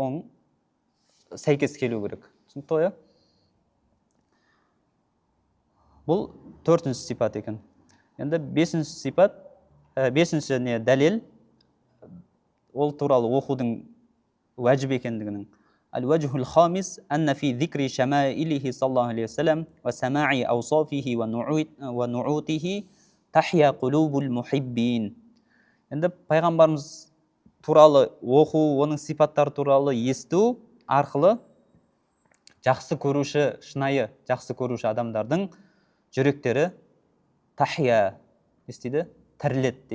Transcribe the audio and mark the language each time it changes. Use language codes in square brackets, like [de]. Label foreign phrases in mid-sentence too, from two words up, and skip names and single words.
[kk] Оның сәйкес келу керек. Түсінді ғой? Бұл төртінші сипат екен. Енді бесінші сипат, бесінші не дәлел, ол туралы оқудың уәжіп екендігінің. [ar] الوجه الخامس أن في ذكر شمائله صلى الله عليه وسلم وسماع أوصافه ونعوته تحيا قلوب المحبين. [kk] Енді пайғамбарымыз туралы оқу, оның сипаттары туралы есту арқылы жақсы көруші, шынайы жақсы көруші адамдардың жүректері тахия, естиді, тірілет дейді.